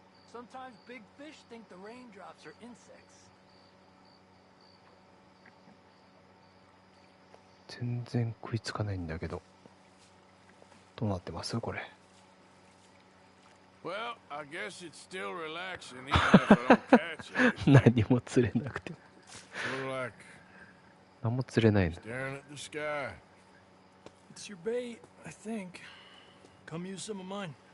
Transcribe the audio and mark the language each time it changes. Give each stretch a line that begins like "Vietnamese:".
English: Sometimes big fish think the raindrops are insects.
Japanese: 全然食いつかないんだけど。どうなってますこれ。
English: Well, I guess it's still relaxing even if I don't catch it.
Japanese: 何も釣れなくて。
English: Sort of like
Japanese: 何も釣れないの。
English: staring at the sky. It's your bait, I think. Come use some of mine.